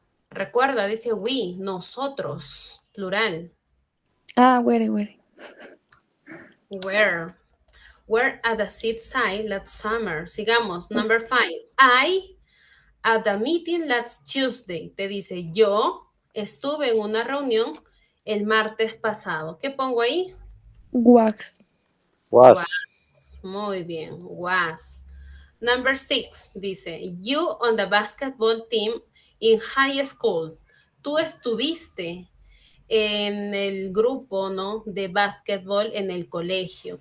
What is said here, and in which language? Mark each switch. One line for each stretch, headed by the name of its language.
Spanish: Recuerda, dice we, nosotros, plural.
English: Were. Were at the seaside last summer.
Spanish: Sigamos,
English: number 5. I at the meeting last Tuesday.
Spanish: Te dice, yo estuve en una reunión el martes pasado. ¿Qué pongo ahí?
English: Was.
Spanish: Muy bien, was.
English: Number 6 dice, you on the basketball team in high school.
Spanish: Tú estuviste en el grupo, ¿no? De básquetbol en el colegio.